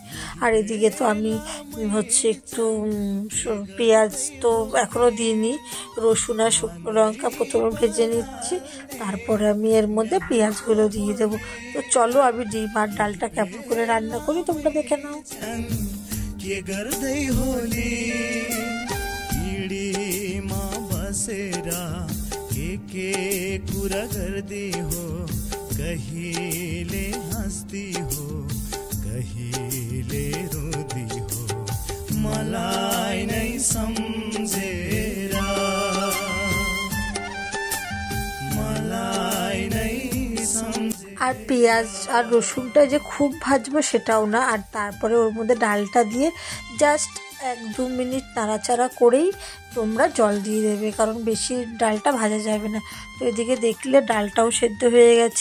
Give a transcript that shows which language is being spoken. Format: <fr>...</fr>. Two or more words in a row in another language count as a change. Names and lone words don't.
<bn>আর এদিকে তো আমি হচ্ছে একটু পেঁয়াজ তো এখনও দিইনি, রসুন আর শুকনো লঙ্কা প্রথমে ভেজে নিচ্ছি, তারপরে আমি এর মধ্যে পেঁয়াজগুলো দিয়ে দেবো। তো চলো, আমি ডিম আর ডালটা কেমন করে রান্না করি তোমরা দেখে নাও।</bn> <ne>कहिले हस्ती हो कहिले रोदी हो मलाई नै सम्झेरा मलाई नै</ne> <bn>আর পেঁয়াজ আর রসুনটা যে খুব ভাজবো সেটাও না। আর তারপরে ওর মধ্যে ডালটা দিয়ে জাস্ট 1-2 মিনিট নাড়াচাড়া করেই তোমরা জল দিয়ে দেবে, কারণ বেশি ডালটা ভাজা যাবে না। তো এদিকে দেখলে ডালটাও সেদ্ধ হয়ে গেছে।</bn>